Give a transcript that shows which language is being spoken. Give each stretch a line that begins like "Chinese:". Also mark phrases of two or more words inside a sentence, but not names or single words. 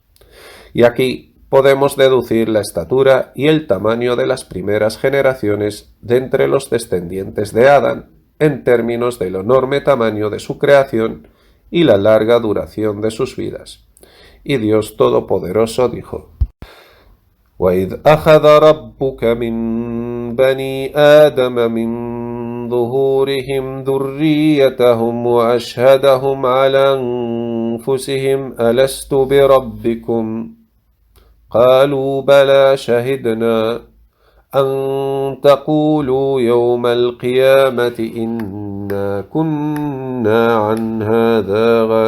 Spanish: Y aquí podemos deducir la estatura y el tamaño de las primeras generaciones de entre los descendientes de Adán, en términos del enorme tamaño de su creación y la larga duración de sus vidas. Y Dios Todopoderoso dijo:
Arabic: وَإِذْ أَخَذَ رَبُّكَ مِنْ بَنِي آدَمَ مِنْ ظُهُورِهِمْ ذُرِّيَّتَهُمْ وَأَشْهَدَهُمْ عَلَى أَنْفُسِهِمْ أَلَسْتُ بِرَبِّكُمْ قَالُوا بَلَى شَهِدْنَا أَنْ تَقُولُوا يَوْمَ الْقِيَامَةِ إِنَّا كُنَّا عَنْ هَذَا